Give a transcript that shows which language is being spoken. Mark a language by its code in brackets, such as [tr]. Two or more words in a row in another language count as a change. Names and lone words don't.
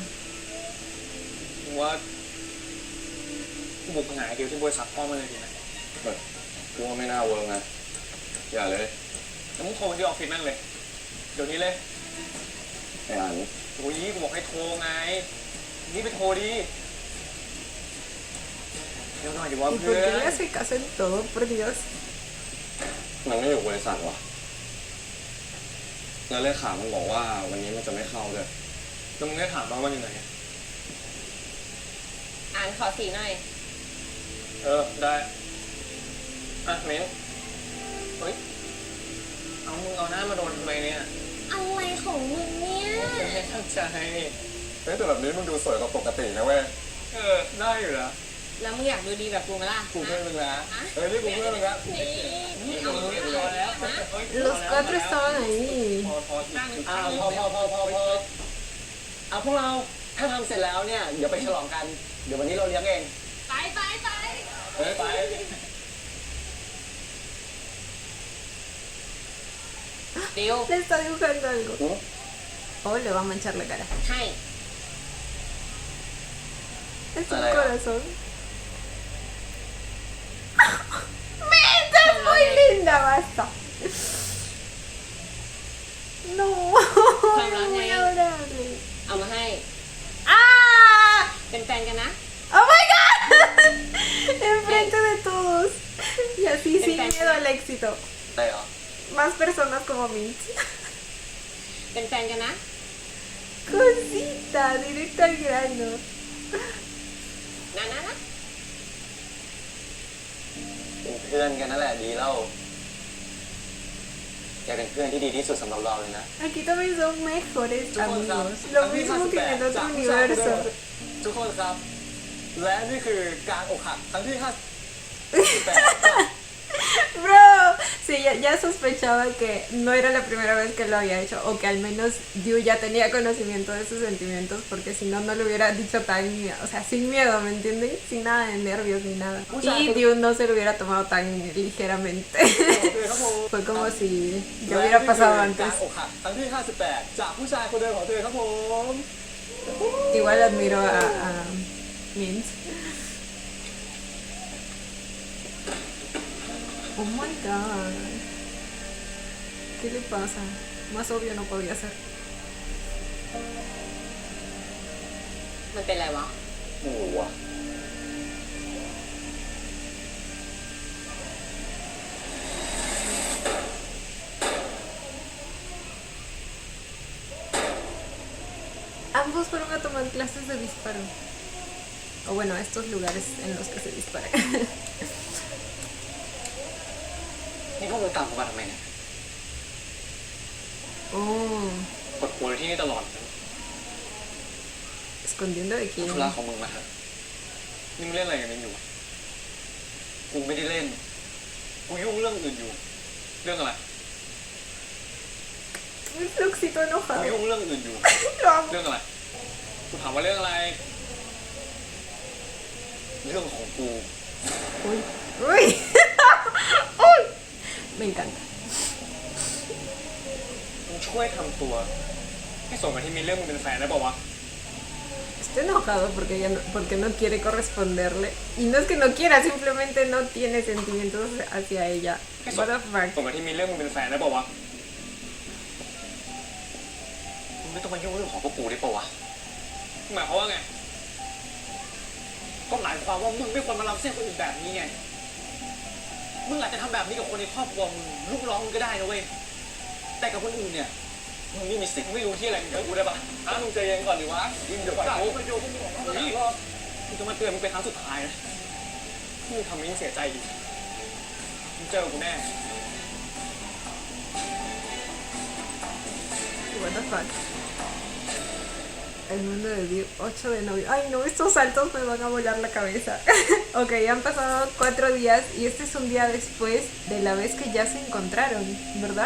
[th] มึงว่ากูบุกไปหาไอ้เดียวที่บริษัทพ่อมาเลยดีไหม แบบกูว่าไม่น่าเวิร์กนะอย่าเลย แล้วมึงโทรไปที่ออฟฟิศแม่งเลย ฮ เดี๋ยวนี้เลย ไอ้อัน โอ้ยกูบอกให้โทรไง นี่ไปโทรดิเดี๋ยวหน่อยดิวะ [es] ¿Y [th] เพื่ [es] por [th] อ [es] qué [th] น [es] le hace caso en todo, por Dios? [th] มันไม่อยู่บริษัทวะแล้วเลขามันบอกว่าวันนี้มันจะไม่เข้าด้วย แล้วมึงได้ถามมาว่าอยู่ไหน อ่านขอสีหน่อย ได้ อ่ะเม้นเฮ้ย เอามึงเอาหน้ามาโดนทำไมเนี่ย อะไรของมึงเนี่ย ไม่เข้าใจ เฮ้ยแต่แบบนี้มึงดูสวยกว่าปกตินะเว้ย ได้อยู่แล้ว แล้วมึงอยากดูดีแบบกูไหมล่ะ กูเพื่อนมึงแล้ว เฮ้ยนี่กูเพื่อนมึงละ นี่เอา เรียบร้อยแล้ว [es] Los cuatro estaban ahí. [th] พอพอ อ้าวพอเอาพวกเราถ้าทำเสร็จแล้วเนี่ยเดี๋ยวไปฉลองกันเดี๋ยววันนี้เราเลี้ยงเอง ไปไปไป เฮ้ยไป ดิว [es] Le está dibujando algo. Oh, le va a manchar la cara. [th] ให้ [es] Es un Hola. corazón. ¡Menta, es muy linda! Basta. No, es muy adorable. [th] เอามาให้ ¡Ah! เป็นแฟนกันนะ [en] ¡Oh my god! [es] Enfrente de todos. Y así sin miedo al éxito. [th] ได้เหรอ [es] Más personas como Mint. [th] เป็นแฟนกันนะ [es] Cosita, directo al grano. [th] นะนะนะ เป็นเพื่อนกันนั่นแหละดีแล้วแกเป็นเพื่อนที่ดีที่สุดสำหรับเราเลยนะ [es] Aquí también son mejores [th] ทุกคนครับ [es] amigos. Lo mismo que en el [th] จาก [es] otro [th] ผู้ชายคนเดิม [es] universo. [th] ทุกคนครับ และนี่คือการอกหักครั้งที่ 58 [es] Bro, sí, ya sospechaba que no era la primera vez que lo había hecho, o que al menos Diu ya tenía conocimiento de sus sentimientos, porque si no, no lo hubiera dicho tan, o sea, sin miedo, ¿me entienden? Sin nada de nervios ni nada. Y Diu no se lo hubiera tomado tan ligeramente. Fue como si ya hubiera pasado [th] และนี่ [es] antes. [th] คือการอกหักครั้งที่ 58 จากผู้ชายคนเดิมของเธอครับผม [es] Igual admiro a Mint. [en] Oh my god. [es] ¿Qué le pasa? Más obvio no podía ser. [th] มันเป็นอะไรวะ ไม่รู้ว่ะ [es] Ambos fueron a tomar clases de disparo. O bueno, a estos lugares en los que se dispara. [th] นี่พวกมึงตามกูมาทำไมเนี่ย Oh, กดหัวที่นี่ตลอด [es] escondiendo de [th] ธุ [es] quién. [th] ระของมึงมาเถอะ นี่มึงเล่นอะไรกันอยู่ กูไม่ได้เล่น กูยุ่งเรื่องอื่นอยู่ เรื่องอะไร [es] Un fluxito [th] กู [es] enojado. [th] ยุ่งเรื่องอื่นอยู่ [es] Lo amo. [th] เรื่องอะไร กูถามว่าเรื่องอะไร เรื่องของกู Uy. Uy. Uy. [es] Me encanta. [th] มึงช่วยทำตัวให้สมกับที่มีเรื่องมึงเป็นแฟนได้ป่าวะ [es] Estoy enojado porque no quiere corresponderle. Y no es que no quiera, simplemente no tiene sentimientos hacia ella. [th] ให้ [en] What the fuck. [th] สมกับที่มีเรื่องมึงเป็นแฟนได้ป่าวะ มึงไม่ต้องมายุ่งเรื่องของพวกกูได้ปะวะ หมายความว่าไง ก็หมายความว่ามึงไม่ควรมาล้ำเส้นคนอื่นแบบนี้ไง มึงอาจจะทำแบบนี้กับคนในครอบครัวมึงลูกน้องมึงก็ได้นะเว้ย แต่กับคนอื่นเนี่ย มึงไม่มีสิทธิ์ไม่รู้ที่อะไรมึงกับกูได้ปะอ่ะมึงใจเย็นก่อนดิวะเดี๋ยวก่อนกูไปดูพวกมึงออกมาอีกรอบกูจะมาเตือนมึงเป็นครั้งสุดท้ายนะที่มึงทำให้มึงเสียใจอีกมึงเจอกูแน่ [en] What the fuck. [es] El mundo de Dios, 8 de noviembre. Ay no, estos saltos me van a volar la cabeza. Ok, han pasado 4 días y este es un día después de la vez que ya se encontraron, ¿verdad?